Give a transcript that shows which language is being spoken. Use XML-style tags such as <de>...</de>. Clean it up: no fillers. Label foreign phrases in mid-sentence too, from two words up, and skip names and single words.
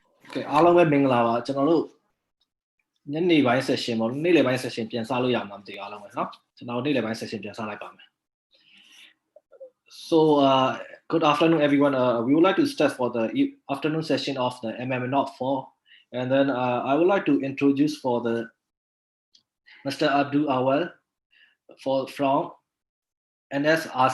<my>Okay အားလုံးပဲမင်္ဂလာပါကျွန်တော်တို့ညနေပိုင်း session ပေါ့နေ့လယ်ပိုင်း session ပြန်စလို့ရမှာမသိအားလုံးပဲเนาะကျွန်တော်နေ့လယ်ပိုင်း session ပြန်စလိုက်ပါမယ်</my> <en>So good afternoon everyone we would like to start for the afternoon session of the MMNOG-4 and then I would like to introduce for the Mr. Abdul Awal from NSRC.</en>